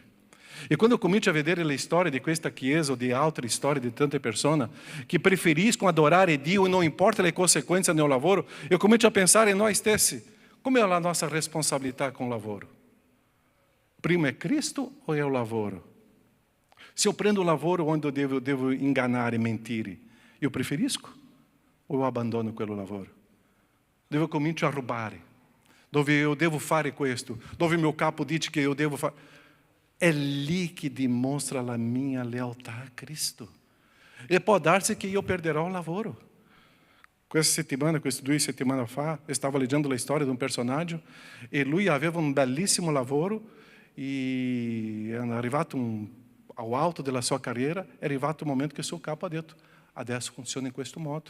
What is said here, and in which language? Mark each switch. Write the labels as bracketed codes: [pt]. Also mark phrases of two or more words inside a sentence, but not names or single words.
[it] E quando comincio a vedere le storie di questa chiesa o di altre storie di tante persone che preferiscono adorare Dio e non importa le conseguenze nel lavoro, eu comincio a pensare in noi stessi, come è la nostra responsabilità con il lavoro? Prima è Cristo o è il lavoro? Se eu prendo um lavoro [pt] onde eu devo enganar e mentir, [it] eu preferisco ou eu abandono quel lavoro? Dove eu comincio a rubare, dove eu devo fare questo, dove meu capo dice che eu devo fare. È lì che dimostra la mia lealtà a Cristo. E può darsi che io perderò un lavoro. Queste 2 settimane fa, stavo leggendo la storia di un personaggio e lui aveva un bellissimo lavoro e era arrivato ao alto della sua carriera, è arrivato il momento che il suo capo ha detto, adesso funziona in questo modo.